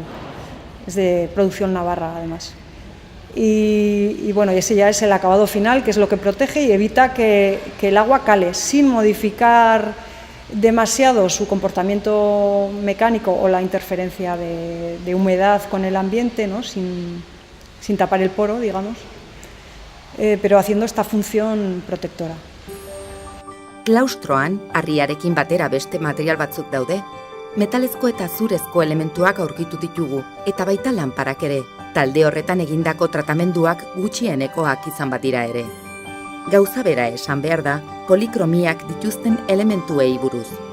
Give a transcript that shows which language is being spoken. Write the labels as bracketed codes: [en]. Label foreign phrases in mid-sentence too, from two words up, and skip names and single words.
[es] Es de producción navarra además. Y ese ya es el acabado final, que es lo que protege y evita que el agua cale sin modificar demasiado su comportamiento mecánico o la interferencia de humedad con el ambiente, ¿no? sin tapar el poro, digamos. Pero haciendo esta función protectora. [eu] Klaustroan, harriarekin batera beste material batzuk daude. Metalezko eta zurezko elementuak aurkitu ditugu, eta baita lanparak ere, talde horretan egindako tratamenduak gutxienekoak izan badira ere. Gauza bera esan behar da, polikromiak dituzten elementuei buruz.